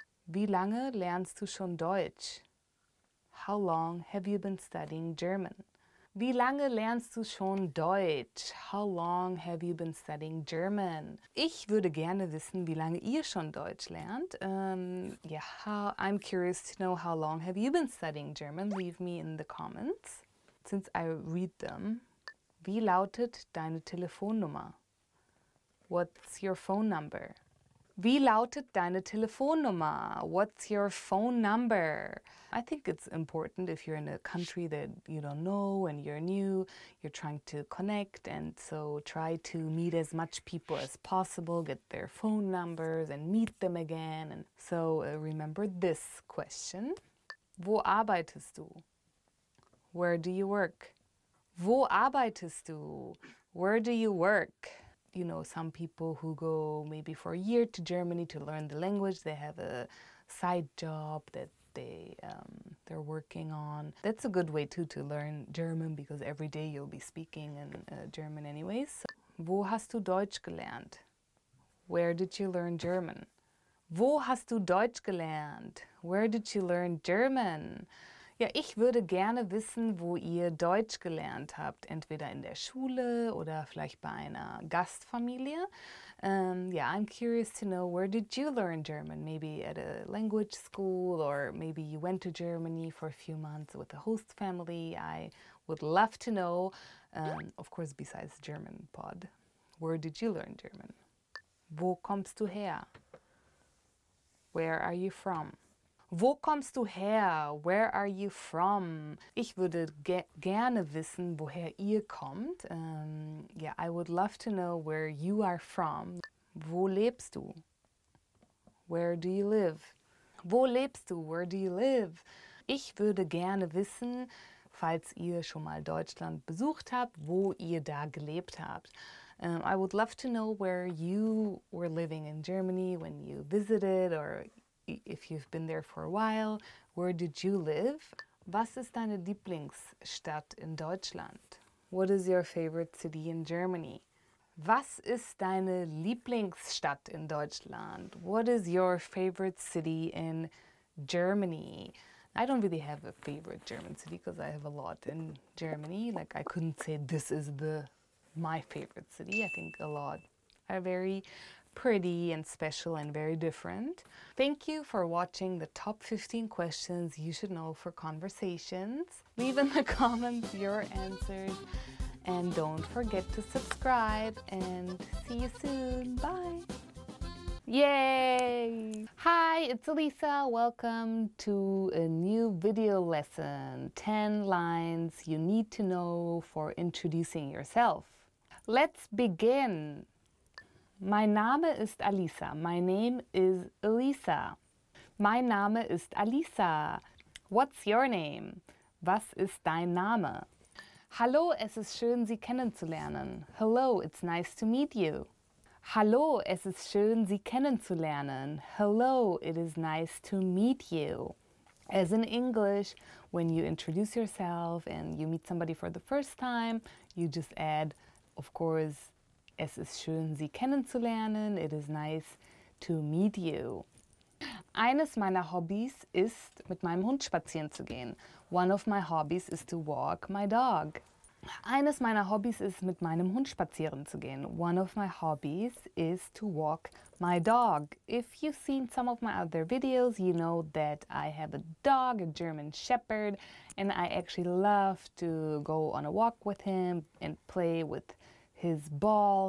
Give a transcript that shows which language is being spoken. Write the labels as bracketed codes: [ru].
[de] Wie lange lernst du schon Deutsch? [en] How long have you been studying German? [de] Wie lange lernst du schon Deutsch? [en] How long have you been studying German? [de] Ich würde gerne wissen, wie lange ihr schon Deutsch lernt. [en] I'm curious to know, how long have you been studying German? Leave me in the comments, since I read them. [de] Wie lautet deine Telefonnummer? [en] What's your phone number? [de] Wie lautet deine Telefonnummer? [en] What's your phone number? I think it's important if you're in a country that you don't know and you're new, you're trying to connect, and so try to meet as much people as possible, get their phone numbers and meet them again. And so remember this question. [de] Wo arbeitest du? [en] Where do you work? [de] Wo arbeitest du? [en] Where do you work? You know, some people who go maybe for a year to Germany to learn the language, they have a side job that they're working on. That's a good way too to learn German, because every day you'll be speaking in German anyways. [de] Wo hast du Deutsch gelernt? [en] Where did you learn German? [de] Wo hast du Deutsch gelernt? [en] Where did you learn German? [de] Ja, ich würde gerne wissen, wo ihr Deutsch gelernt habt, entweder in der Schule oder vielleicht bei einer Gastfamilie. [en] I'm curious to know, where did you learn German? Maybe at a language school, or maybe you went to Germany for a few months with a host family. I would love to know, of course, besides German pod. Where did you learn German? [de] Wo kommst du her? [en] Where are you from? [de] Wo kommst du her? [en] Where are you from? [de] Ich würde gerne wissen, woher ihr kommt. [en] Yeah, I would love to know where you are from. [de] Wo lebst du? [en] Where do you live? [de] Wo lebst du? Where do you live? Ich würde gerne wissen, falls ihr schon mal Deutschland besucht habt, wo ihr da gelebt habt. [en] I would love to know where you were living in Germany when you visited, or if you've been there for a while. Where did you live? [de] Was ist deine Lieblingsstadt in Deutschland? [en] What is your favorite city in Germany? [de] Was ist deine Lieblingsstadt in Deutschland? [en] What is your favorite city in Germany? I don't really have a favorite German city because I have a lot in Germany. Like, I couldn't say this is my favorite city. I think a lot are very pretty and special and very different. Thank you for watching the top 15 questions you should know for conversations. Leave in the comments your answers. And don't forget to subscribe, and see you soon. Bye. Yay! Hi, it's Elisa. Welcome to a new video lesson. 10 lines you need to know for introducing yourself. Let's begin. [de] Mein Name ist Alisa. [en] My name is Elisa. [de] Mein Name ist Alisa. [en] What's your name? [de] Was ist dein Name? Hallo, es ist schön, Sie kennenzulernen. [en] Hello, it's nice to meet you. [de] Hallo, es ist schön, Sie kennenzulernen. [en] Hello, it is nice to meet you. As in English, when you introduce yourself and you meet somebody for the first time, you just add, of course, [de] es ist schön, Sie kennenzulernen. [en] It is nice to meet you. [de] Eines meiner Hobbys ist, mit meinem Hund spazieren zu gehen. [en] One of my hobbies is to walk my dog. [de] Eines meiner Hobbys ist, mit meinem Hund spazieren zu gehen. [en] One of my hobbies is to walk my dog. If you've seen some of my other videos, you know that I have a dog, a German Shepherd, and I actually love to go on a walk with him and play with his ball.